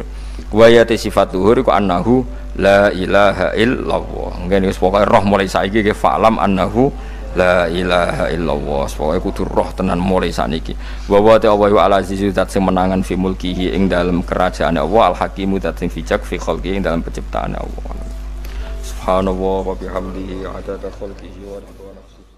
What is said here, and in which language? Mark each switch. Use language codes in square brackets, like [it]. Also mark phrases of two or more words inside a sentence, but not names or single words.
[jv] Wa ya sifat luhur iku [ar] annahu la ilaha illallah. [jv] Ngene wis pokoke roh mulai saiki ke [ar] fa'lam annahu la ilaha illallah. [jv] Pokoke kudu roh tenan mulai saniki. [ar] Wa wa ta Allah wa al-azizu [jv] zat sing menangan [ar] fi mulkihi [jv] ing dalem kerajaan Allah al-hakimu zat sing bijak [ar] fi khalqihi [jv] ing dalem penciptaan Allah. [ar] Subhanallah wa bihamdihi adada khalqihi wa ridha nafsihi.